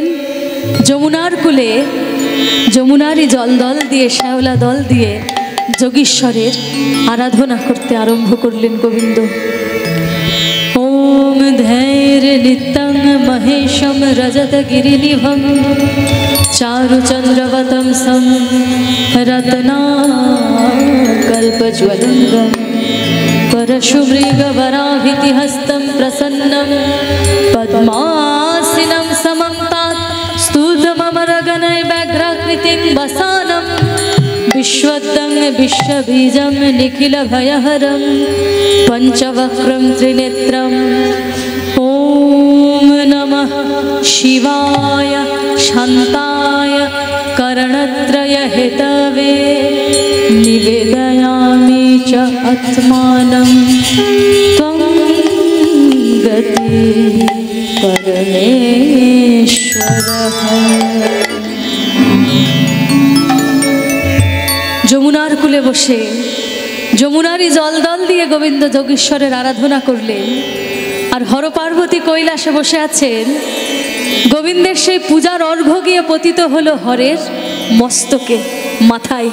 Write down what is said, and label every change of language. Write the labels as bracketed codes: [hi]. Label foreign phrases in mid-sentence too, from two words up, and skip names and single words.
[bn] যমুনার কূলে যমুনারই জলদল দিয়ে, শ্যাওলা দল দিয়ে যোগীশ্বরের আরাধনা করতে আরম্ভ করলেন গোবিন্দ। [sa] ওম ধৈর্য নিত্যং মহেশম রজত গিরিনিভং চারুচন্দ্রবতম সম রত্নাকল্পজ্বলঙ্গম परशुमृगवराभितिहस्तं प्रसन्नं पद्मासनं समं तात् स्तुतममरगणैर्व्याघ्राकृतिं वसानं विश्वदं विश्वबीजं निखिलभयहरं पञ्चवक्त्रं त्रिनेत्रम्। ॐ नमः शिवाय शान्ताय करणत्रयहेतवे निवेदयामि च आत्मानं त्वं गति परमेश्वरः। [bn] যমুনার কূলে বসে যমুনারই জলদল দিয়ে গোবিন্দ যোগীশ্বরের আরাধনা করলেন। আর হর পার্বতী কৈলাসে বসে আছেন। গোবিন্দের সেই পূজার অর্ঘ্য গিয়ে পতিত হলো হরের মস্তকে, মাথায়।